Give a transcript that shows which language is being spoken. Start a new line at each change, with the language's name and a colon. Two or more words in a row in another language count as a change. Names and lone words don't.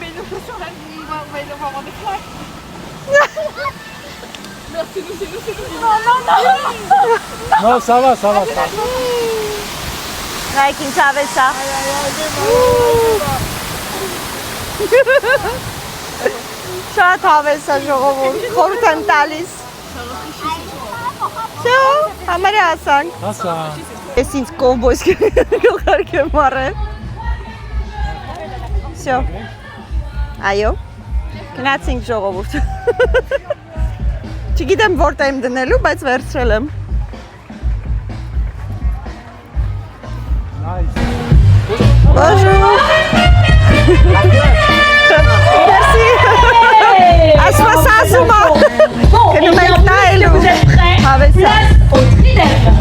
French: Non, ça va, ça va.
Armenian: Like ինչ հավեսա։ Շատ հավեսա ժողովուրդ, խորհուրդ եմ տալիս։ Շո, համարի ասանք։ Հասա։ Ես ինձ կովբոյս գլխարկ եմ առել։ Շո, այո, գնացինք ժողովուրդ։ Չգիտեմ որտեղ եմ դնելու, բայց վերցրել եմ։ Bonjour.
French: Merci. Assois ça, Souma. Que nous mettons Vous êtes prêts? Avec ça. Place au tridème.